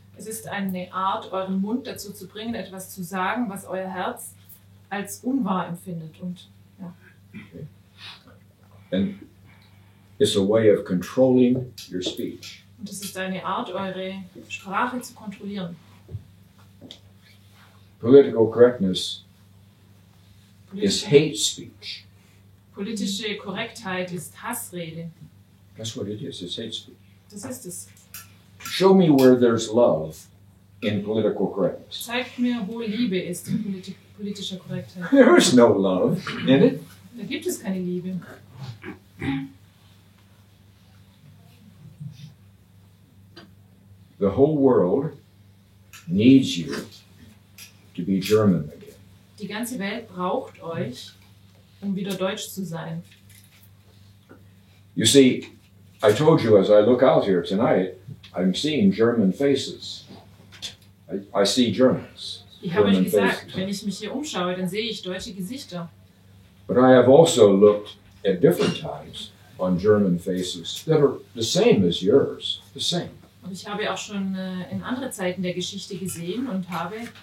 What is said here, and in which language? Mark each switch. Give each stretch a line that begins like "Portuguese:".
German: Es ist eine Art, euren Mund dazu zu bringen, etwas zu sagen, was euer Herz als unwahr empfindet. Und ja.
English: And it's a way of controlling your speech.
German: Und es ist eine Art, eure Sprache zu kontrollieren.
English: Political correctness is hate speech.
German: Politische Korrektheit ist Hassrede.
English: That's what it is. It's hate speech.
German: Das ist es.
English: Show me where there's love in political correctness.
German: Zeigt mir, wo Liebe ist in politischer Korrektheit.
English: There is no love in it.
German: Da gibt es keine Liebe.
English: The whole world needs you to be German again.
German: Die ganze Welt braucht euch, um wieder Deutsch zu sein.
English: You see, I told you as I look out here tonight, I'm seeing German faces. I see Germans.
German: Ich habe euch
English: German
German: gesagt,
English: faces.
German: wenn ich mich hier umschaue, dann sehe ich deutsche Gesichter.
English: But I have also looked at different times on German faces that are the same as yours. The same.
German: Und ich habe auch schon in andere Zeiten der Geschichte gesehen und habe